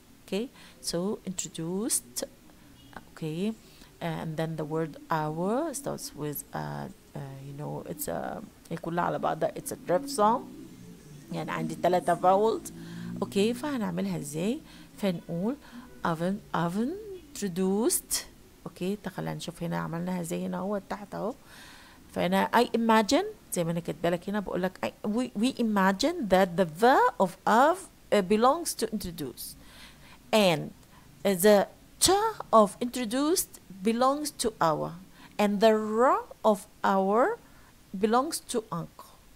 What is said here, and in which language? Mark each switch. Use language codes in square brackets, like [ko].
[en] Okay, so introduced. Okay, and then the word our starts with it's a [ar] كلها على بعضها [en] it's a diphthong، [ar] يعني عندي 3 [en] vowels. [ar] اوكي، فهنعملها ازاي؟ فنقول oven introduced. اوكي، خلينا نشوف هنا عملناها ازاي. هنا هو تحت اهو. [en] فانا I imagine [ar] زي ما انا كاتبه لك هنا، بقول لك [en] we imagine that the verb of belongs to introduce and the ch of introduced belongs to our and the r of our belongs to uncle.